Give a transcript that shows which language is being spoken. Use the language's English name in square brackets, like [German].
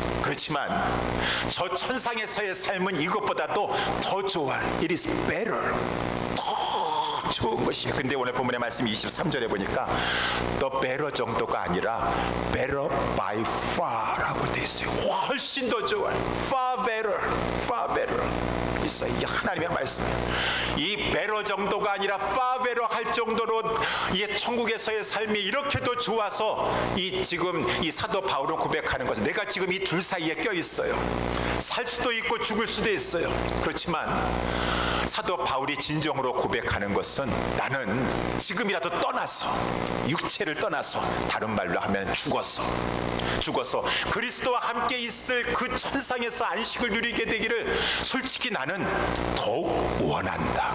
[Korean] 그렇지만 저 천상에서의 삶은 이것보다도 더 좋아. [English] it is better, [Korean] 더 좋은 것이에요. 근데 오늘 본문의 말씀 23절에 보니까 the better 정도가 아니라 [English] better by far [Korean] 라고 돼 있어요. 훨씬 더 좋아요. [English] far better, far better [Korean] 있어요. 이 하나님의 말씀이에요. 이 better 정도가 아니라 [English] far better [Korean] 할 정도로 이 천국에서의 삶이 이렇게도 좋아서 이 지금 이 사도 바울은 고백하는 것은 내가 지금 이 둘 사이에 껴 있어요. 살 수도 있고 죽을 수도 있어요. 그렇지만 사도 바울이 진정으로 고백하는 것은 나는 지금이라도 떠나서 육체를 떠나서 다른 말로 하면 죽어서 그리스도와 함께 있을 그 천상에서 안식을 누리게 되기를 솔직히 나는 더욱 원한다.